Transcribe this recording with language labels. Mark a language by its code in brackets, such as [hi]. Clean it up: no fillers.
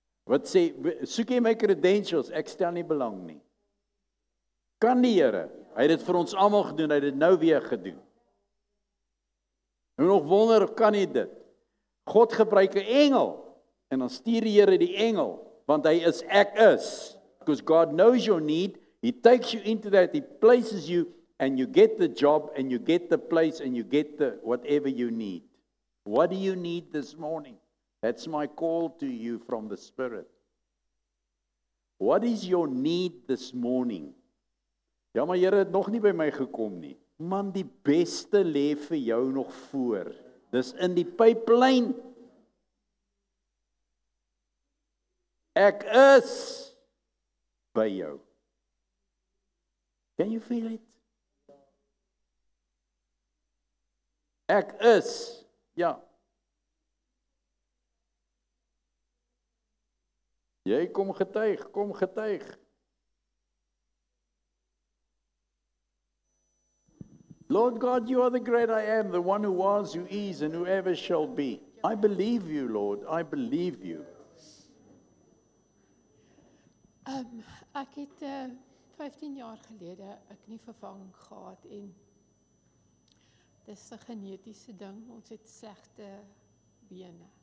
[af] Wat sê, soek jy my credentials, ek stel nie belang nie. Kan die Here, hy het dit vir ons almal gedoen, hy het dit nou weer gedoen. En nog wonder, kan hy dit? God gebruik 'n engel, en dan stuur die Here die engel, want hy is ek is. [en] Because God knows your need, He takes you into that, He places you, and you get the job, and you get the place, and you get the whatever you need. What do you need this morning? That's my call to you from the Spirit. What is your need this morning? [af] Ja, maar Here het nog nie by my gekom nie. Man, die beste lê vir jou nog voor. Dis in die pipeline. Ek is by jou. [en] Can you feel it? [af] Ek is, ja. Jy kom getuig, kom getuig. [en] Lord God, you are the great I am, the one who was, who is, and who ever shall be. I believe you, Lord, I believe you. [af] Ek het 15 jaar gelede 'n knievervanging gehad en dis 'n genetiese ding, ons het slegte bene.